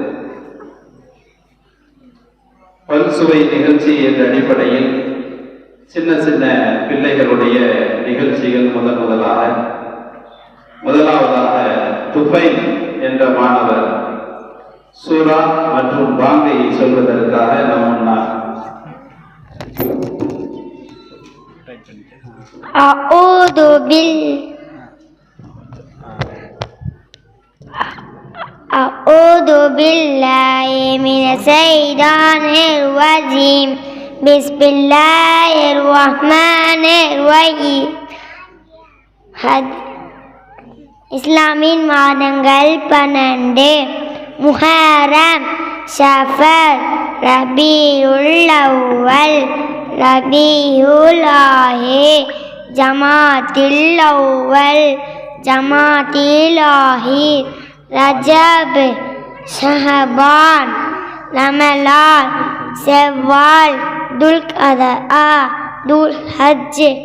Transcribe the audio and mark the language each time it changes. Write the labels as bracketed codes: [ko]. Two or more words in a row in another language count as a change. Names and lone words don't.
[ta] பல்சுவை நிகழ்ச்சி என்ற அடிப்படையில் சின்ன சின்ன பிள்ளைகளுடைய நிகழ்ச்சிகள் முதலாவதாக துஃபைல் என்ற மாணவர் சூரா மற்றும் பாங்கை சொல்வதற்காக நம் முன்னால் [ar] أعوذ بالله من الشيطان الرجيم. بسم الله الرحمن الرحيم. [ta] இஸ்லாமின் மாதங்கள் 12: முஹர்ரம், ஷஃபர், ரபீஉல் அவ்வல், ரபீஉல் ஆஹிர், ஜமாத்தில் அவ்வல், ஜமாத்தில் ஆஹிர், ரஜப், ஷஹபான், ரமலான், செவ்வால், துல்கதா, துல்ஹஜ்.